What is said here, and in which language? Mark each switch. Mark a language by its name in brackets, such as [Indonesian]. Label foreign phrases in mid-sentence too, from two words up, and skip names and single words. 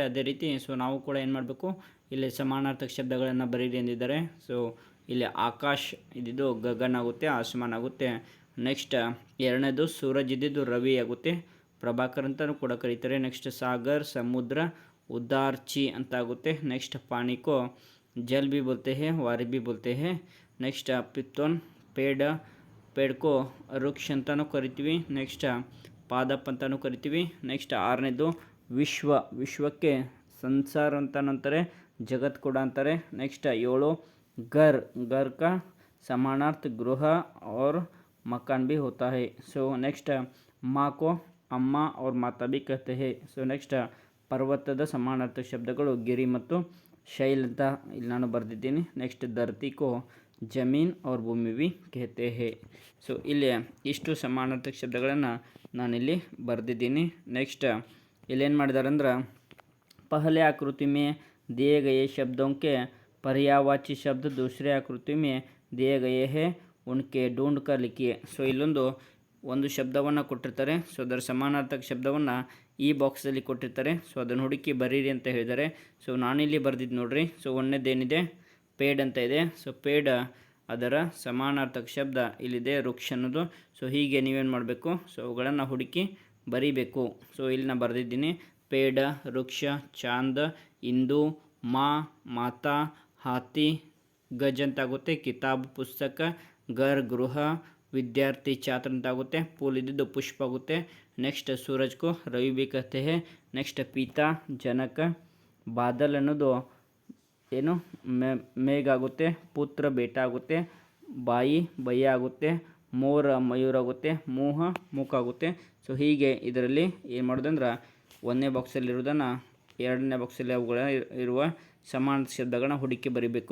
[Kannada] ಅದೇ ರೀತಿ ಸೊ ನಾವು ಕೂಡ ಏನು ಮಾಡಬೇಕು, ಇಲ್ಲಿ ಸಮಾನಾರ್ಥಕ ಶಬ್ದಗಳನ್ನು ಬರೀರಿ ಎಂದಿದ್ದಾರೆ. ಸೊ ಇಲ್ಲಿ ಆಕಾಶ್ ಇದ್ದಿದ್ದು ಗಗನ್ ಆಗುತ್ತೆ, ಆಸಮಾನ್ ಆಗುತ್ತೆ. ನೆಕ್ಸ್ಟ್ 2ನೇದು ಸೂರಜ್ ಇದ್ದಿದ್ದು ರವಿ ಆಗುತ್ತೆ, ಪ್ರಭಾಕರ್ ಅಂತಲೂ ಕೂಡ ಕರೀತಾರೆ. ನೆಕ್ಸ್ಟ್ ಸಾಗರ್ ಸಮುದ್ರ, ಉದಾರ್ಚಿ ಅಂತ ಆಗುತ್ತೆ. [Hindi] नेक्स्ट पानी को जल भी बोलते हैं, वारी भी बोलते हैं. [English] next 5th one [Hindi] पेड़ को [Kannada] ವೃಕ್ಷ ಅಂತಲೂ ಕರಿತೀವಿ. ನೆಕ್ಸ್ಟ್ ಪಾದಪ್ ಅಂತಲೂ ಕರಿತೀವಿ. ನೆಕ್ಸ್ಟ್ 6ನೇದು ವಿಶ್ವಕ್ಕೆ ಸಂಸಾರ ಅಂತಲೂ ಅಂತಾರೆ, ಜಗತ್ ಕೂಡ ಅಂತಾರೆ. [Hindi] ನೆಕ್ಸ್ಟ್ 7 घर का समानार्थ गृह और मकान भी होता है. [English] so next [Hindi] माँ को अम्मा और माता भी कहते हैं. [English] so next [Kannada] पर्वतದ ಸಮಾನಾರ್ಥಕ ಶಬ್ದಗಳು ಗಿರಿ ಮತ್ತು ಶೈಲ್ ಅಂತ ಇಲ್ಲಿ ನಾನು ಬರೆದಿದ್ದೀನಿ. [Hindi] नेक्स्ट धरती को ज़मीन और ಭೂಮಿ भी कहते हैं. [Kannada] ಸೊ ಇಲ್ಲಿ ಇಷ್ಟು ಸಮಾನಾರ್ಥಕ ಶಬ್ದಗಳನ್ನು ನಾನಿಲ್ಲಿ ಬರೆದಿದ್ದೀನಿ. ನೆಕ್ಸ್ಟ್ ಇಲ್ಲೇನು ಮಾಡಿದ್ದಾರೆ ಅಂದ್ರೆ [Hindi] पहले आकृति में दिए गए शब्दों के पर्यायवाची शब्द दूसरे आकृति में दिए गए हैं, उनके ढूंढ कर लिखिए. [Kannada] ಸೊ ಒಂದು ಶಬ್ದವನ್ನು ಕೊಟ್ಟಿರ್ತಾರೆ. ಸೊ ಅದರ ಸಮಾನಾರ್ಥಕ ಶಬ್ದವನ್ನು ಈ ಬಾಕ್ಸಲ್ಲಿ ಕೊಟ್ಟಿರ್ತಾರೆ. ಸೊ ಅದನ್ನು ಹುಡುಕಿ ಬರೀರಿ ಅಂತ ಹೇಳಿದ್ದಾರೆ. ಸೊ ನಾನಿಲ್ಲಿ ಬರೆದಿದ್ದು ನೋಡ್ರಿ. ಸೊ ಒಂದನೇದೇನಿದೆ ಪೇಡ್ ಅಂತ ಇದೆ. ಸೊ ಪೇಡ್ ಅದರ ಸಮಾನಾರ್ಥಕ ಶಬ್ದ ಇಲ್ಲಿದೆ ವೃಕ್ಷ ಅನ್ನೋದು. ಸೊ ಹೀಗೆ ನೀವೇನು ಮಾಡಬೇಕು, ಸೊ ಅವುಗಳನ್ನು ಹುಡುಕಿ ಬರೀಬೇಕು. ಸೊ ಇಲ್ಲಿ ನಾನು ಬರೆದಿದ್ದೀನಿ ಪೇಡ, ವೃಕ್ಷ, ಚಾಂದ್, ಇಂದು, ಮಾತಾ, ಹಾತಿ, ಗಜ್ ಅಂತಾಗುತ್ತೆ. ಕಿತಾಬ್ ಪುಸ್ತಕ, ಘರ್ ಗೃಹ, ವಿದ್ಯಾರ್ಥಿ ಛಾತ್ರ ಅಂತಾಗುತ್ತೆ. ಪೂಲ್ ಇದ್ದಿದ್ದು ಪುಷ್ಪ ಆಗುತ್ತೆ. ನೆಕ್ಸ್ಟ್ [Hindi] सूरज को रवि भी कहते हैं. [Kannada] ನೆಕ್ಸ್ಟ್ ಪಿತಾ ಜನಕ, ಬಾದಲ್ ಅನ್ನೋದು ಏನು ಮೇಘ ಆಗುತ್ತೆ. ಪುತ್ರ ಬೇಟ ಆಗುತ್ತೆ. ಬಾಯಿ ಬಯ್ಯ ಆಗುತ್ತೆ. ಮೋರ ಮಯೂರ ಆಗುತ್ತೆ. ಮೋಹ ಮುಖ ಆಗುತ್ತೆ. ಸೊ ಹೀಗೆ ಇದರಲ್ಲಿ ಏನು ಮಾಡೋದಂದ್ರೆ 1ನೇ ಬಾಕ್ಸಲ್ಲಿರೋದನ್ನು 2ನೇ ಬಾಕ್ಸಲ್ಲಿ ಅವುಗಳ ಇರುವ ಸಮಾನ ಶಬ್ದಗಳನ್ನ ಹುಡುಕಿ ಬರೀಬೇಕು.